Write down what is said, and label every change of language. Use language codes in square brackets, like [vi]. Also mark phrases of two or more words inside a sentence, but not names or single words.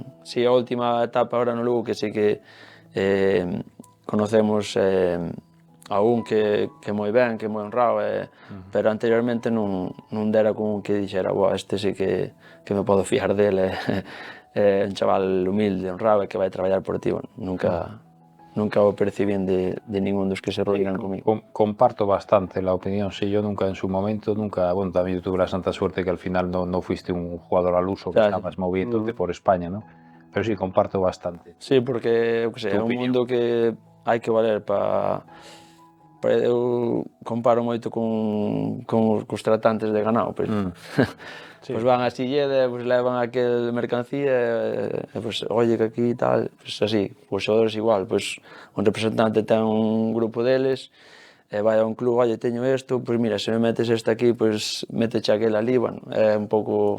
[gl] Si a última etapa agora no Lugo que sí que conocemos a un que moi ben, que moi honrado, pero anteriormente non dera con un que dixera, este sí que me podo fiar dele, un chaval humilde, honrado e que vai traballar por ti. Bueno, nunca o percibín de ningún dos que se reúnan comigo. [es] Comparto bastante la opinión, sí, yo nunca en su momento, bueno, también yo tuve la santa suerte que al final no fuiste un jugador al uso que estabas moviéndote por España, ¿no? Pero sí, comparto bastante. [gl] Sí, porque, eu que sei, é un mundo que hai que valer para... Eu comparo moito cos tratantes de ganado, pois, pois van a Silleda, pois levan aquel mercancía e pois, oye, que aquí tal, pois así, os xogadores igual, pois un representante ten un grupo deles e vai a un club, oye, teño isto, pois mira, se me metes este aquí, pois méteche aquel ali, bueno, é un pouco...